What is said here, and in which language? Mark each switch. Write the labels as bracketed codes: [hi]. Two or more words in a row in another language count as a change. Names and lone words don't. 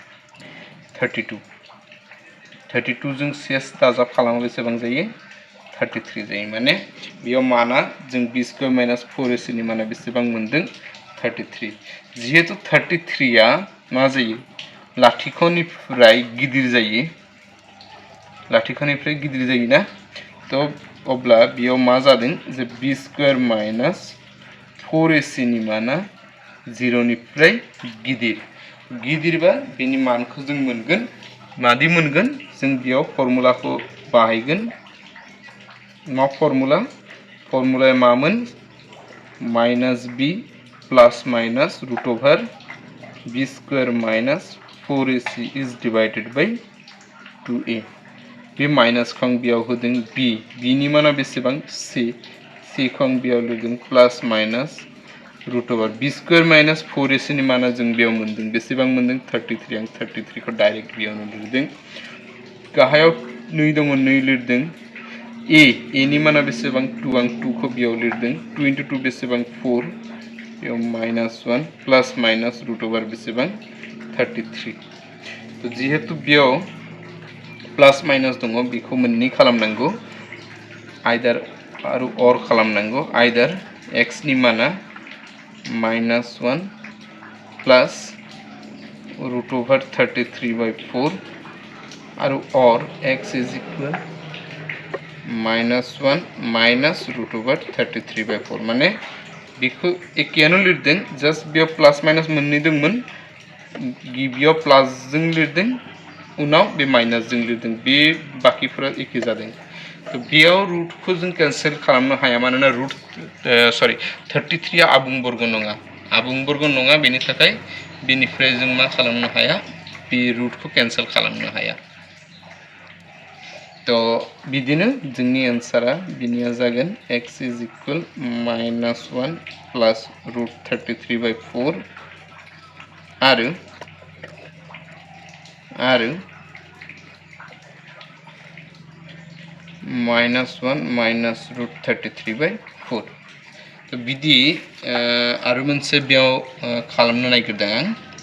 [brx] 32 32 जों शेष दाजाब खालामो बेसेबां जायो 33 जायो माने बेयाव माना जों [en] b square minus 4ac [brx] नि माना बेसेबां मोनदों 33 जिहेतु 33 आ मा जायो लाथिख'निफ्राय गिदिर जायो लाथिख'निफ्राय गिदिर जायोना तो अब्ला बेयाव मा जादों जे [en] b square minus 4ac [brx] नि माना 0 निफ्राय गिदिरबा बेनि मानखौ जों मोनगोन मादि मोनगोन जों बेयाव फर्मुलाखौ बाहायगोन मा फर्मुलाया मामोन [en] minus b plus minus root over b square minus 4ac is divided by 2a [brx] बे माइनास खौ आं बेयाव होदों b नि माना बेसेबां c खौ आं बेयाव लिरदों [en] plus minus root over b square minus 4ac [brx] नि माना जों बेयाव मोनदों बेसेबां मोनदों 33 आं 33 खौ डाइरेक्ट बेयावनो लिरदों गाहायाव 2 दङ 2 लिरदों a नि माना बेसेबां 2 आं 2 खौ बेयाव लिरदों 2 into 2 बेसेबां 4 बेयाव [en] minus 1 plus minus root over [brx] बेसेबां 33 तो जिहेतु बेयाव [en] plus minus [brx] दङ बेखौ मोननै खालामनांगौ आइदार आरो अर खालामनांगौ आइदार x नि माना [en] minus 1 plus root over 33/4 [brx] आरो अर [en] x is equal minus 1 minus root over 33/4 [brx] माने बेखौ एकेयानो लिरदों जस्ट बेयाव [en] plus minus [brx] मोननै दंमोन गिबियाव प्लस जों लिरदों उनाव बे माइनास जों लिरदों बे बाकिफोरा एखे जादों तो बेयाव रूट को जों कैंसिल खालामनो हाया मानोना रूट 33 आ आबुं बर्ग नङा बेनि थाखाय बेनिफ्राय जों मा खालामनो हाया बे रूट को कैंसिल खालामनो हाया तो बिदिनो जोंनि आंसरा बिनिया जागोन [en] x is equal minus 1 plus root 33/4 [brx] आरो [en] minus 1 minus root 33/4 [brx] तो बिदि आरो मोनसे बेयाव खालामनो नागिरदों आं